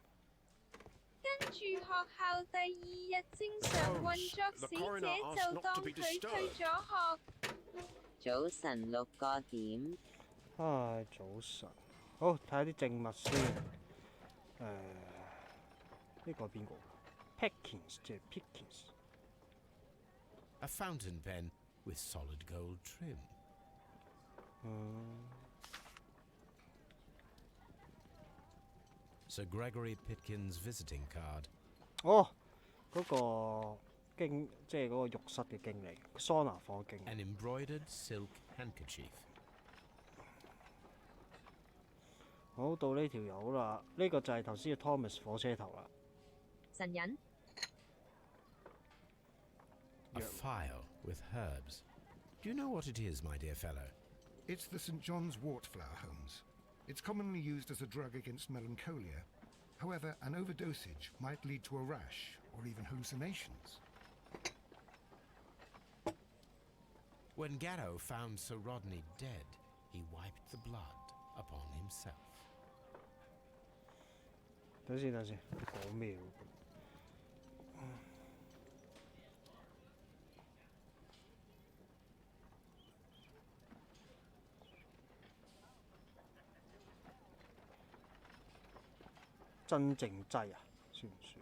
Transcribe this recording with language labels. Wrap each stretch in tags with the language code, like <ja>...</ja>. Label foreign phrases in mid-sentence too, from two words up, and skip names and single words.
<yue>跟住學校第2日正常運作，死者就當佢退咗學。早晨6個點。唉，早晨。好，睇下啲證物先。呢個係邊個 ？Pickens 即係 Pickens。</yue> <en>A fountain pen with solid gold trim. Sir Gregory Pitkin's visiting card.</en> <yue>哦，嗰個即係嗰個浴室嘅經理，桑拿房經理。</yue> <en>An embroidered silk handkerchief.</en> <yue>好，到呢條友啦，呢個就係頭先嘅 Thomas 火車頭啦。神人。</yue> <en>A phial with herbs. Do you know what it is, my dear fellow? It's the St. John's wort flower, Holmes. It's commonly used as a drug against melancholia. However, an overdosage might lead to a rash or even hallucinations. When Garrow found Sir Rodney dead, he wiped the blood upon himself.</en> <yue>等先，講咩喎？真正劑啊，算唔算？</yue>